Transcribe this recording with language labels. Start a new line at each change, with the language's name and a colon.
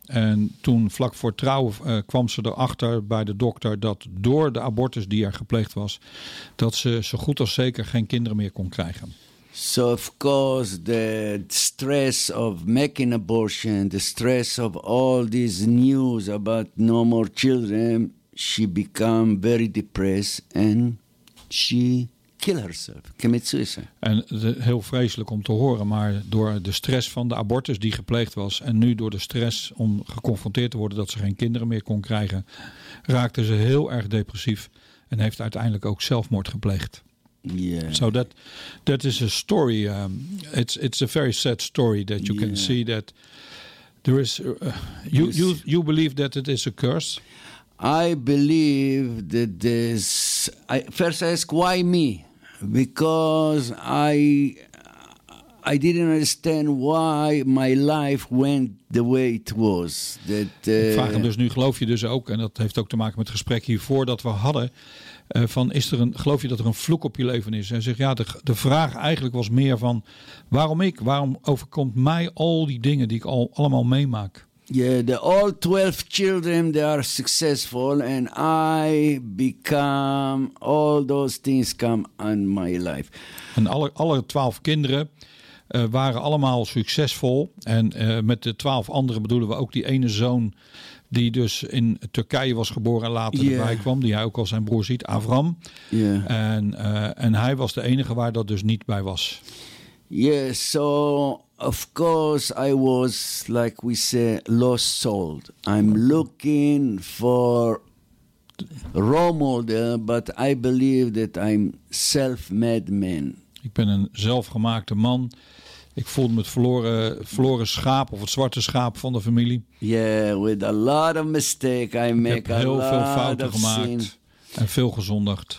Dutch: En toen vlak voor trouwen kwam ze erachter bij de dokter dat door de abortus die er gepleegd was, dat ze zo goed als zeker geen kinderen meer kon krijgen.
English: So of course the stress of making abortion, the stress of all this news about no more children, she became very depressed and she killed herself, commit suicide. En heel vreselijk om te horen, maar door de stress van de abortus die gepleegd was en nu door de stress om geconfronteerd te worden dat ze geen kinderen meer kon krijgen, raakte ze heel erg depressief en heeft uiteindelijk ook zelfmoord gepleegd. Yeah. So that is a story. It's a very sad story that you can see that there is. You believe that it is a curse? I believe that this. I first ask why me? Because I didn't understand why my life went the way it was.
Dutch: Ik vraag hem dus nu, geloof je dus ook, en dat heeft ook te maken met het gesprek hiervoor dat we hadden, van is er een, geloof je dat er een vloek op je leven is? En zegt ja, de vraag eigenlijk was meer van waarom ik? Waarom overkomt mij al die dingen die ik al allemaal meemaak?
English: Yeah, the all 12 children they are successful and I become all those things come on my life.
Dutch: En alle 12 kinderen waren allemaal succesvol. En met de 12 anderen bedoelen we ook die ene zoon die dus in Turkije was geboren en later erbij kwam. Die hij ook al zijn broer ziet, Avram. Yeah. En hij was de enige waar dat dus niet bij was.
English: Yes, so of course I was, like we say, lost soul. I'm looking for role model, but I believe that I'm self-made man.
Dutch: Ik ben een zelfgemaakte man. Ik voelde me het verloren schaap of het zwarte schaap van de familie.
English: Yeah, with a lot of mistakes I make.
Dutch: Ik heb heel veel fouten gemaakt en veel gezondigd.